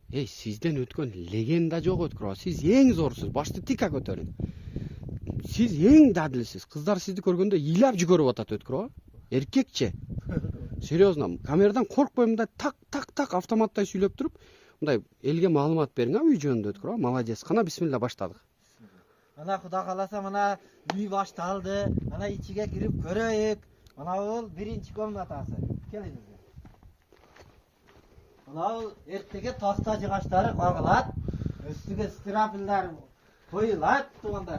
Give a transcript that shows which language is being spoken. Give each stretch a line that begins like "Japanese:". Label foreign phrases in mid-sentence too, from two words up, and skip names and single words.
Kyrgyz: Сизден өткөн legenda жок Өткүр. Siz эң зорсуз. Башты тика көтөрүң. Siz эң дадилсиз. Кыздар сизди көргөндө ыйлап жүгөрүп атат Өткүр. Эркекче. Серьезно, камерадан коркпой мындай так автоматтай сүйлөп туруп, мындай элге маалымат бериң, үй жөнүндө Өткүр. Молодец. Кана бисмилла баштадык.
Uzbek: Ana Xudo xolasa mana uy boshtaldi. Mana ichiga kirib ko'raylik. Mana bu birinchi komnatasi. Kelingizlar. Mana bu ertaga taxta jig'ashlari qo'yiladi. Ustiga strapillar qo'yiladi, tug'anlar.